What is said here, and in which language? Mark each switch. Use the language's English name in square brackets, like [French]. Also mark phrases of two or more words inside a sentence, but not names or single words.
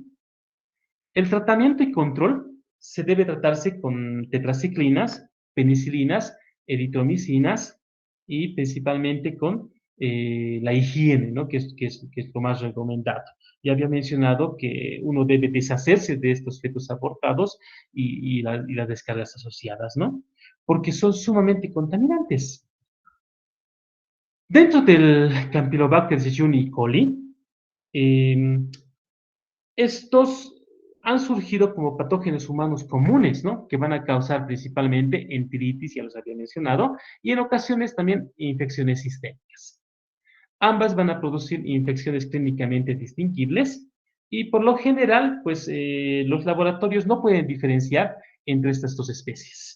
[Spanish] El tratamiento y control se debe tratarse con tetraciclinas, penicilinas, eritromicinas y principalmente con la higiene, ¿no? Que es lo más recomendado. Ya había mencionado que uno debe deshacerse de estos fetos abortados y las descargas asociadas, ¿no? Porque son sumamente contaminantes. Dentro del Campylobacter jejuni coli, eh, estos han surgido como patógenos humanos comunes, ¿no? Que van a causar principalmente enteritis, ya los había mencionado, y en ocasiones también infecciones sistémicas. Ambas van a producir infecciones clínicamente distinguibles y por lo general, pues los laboratorios no pueden diferenciar entre estas dos especies.